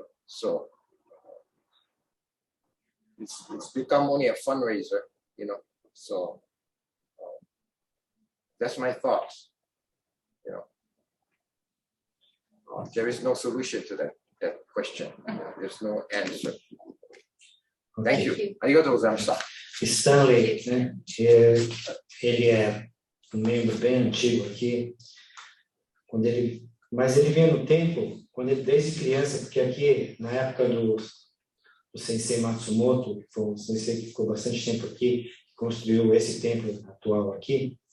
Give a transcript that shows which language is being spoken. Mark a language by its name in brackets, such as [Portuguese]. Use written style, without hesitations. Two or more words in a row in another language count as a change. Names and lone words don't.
[English] So it's become only a fundraiser, you know. So that's my thoughts. You know, there is no solution to that question. There's no answer. Thank you. [Japanese] ありがとうございました. [Portuguese] Stanley, né? Ele é um membro bem antigo aqui. Mas ele veio no templo desde criança, porque aqui na época do Sensei Matsumoto, foi um sensei que ficou bastante tempo aqui, construiu esse templo atual aqui.